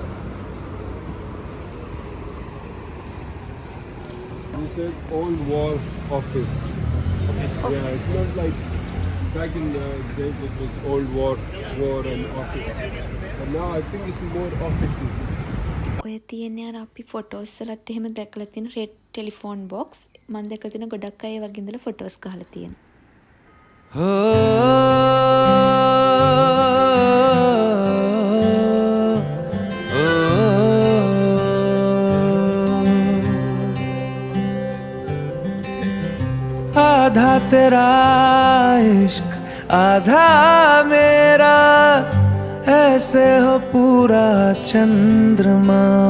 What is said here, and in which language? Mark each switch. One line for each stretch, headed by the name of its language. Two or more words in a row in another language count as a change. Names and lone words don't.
English: This is old war office. Yeah, it's not like back in the days it was old war and office. But now I think it's more offices.
Sinhala: ඔය තියෙන්නේ අර අපි ෆොටෝස් වලත් එහෙම දැකලා තියෙන
English: red telephone box
Sinhala: මම දැකලා තියෙන ගොඩක් අය වගේ ඉඳලා ෆොටෝස් ගහලා තියෙනවා.
Hindi: आधा तेरा इश्क आधा मेरा ऐसे हो पूरा चंद्रमा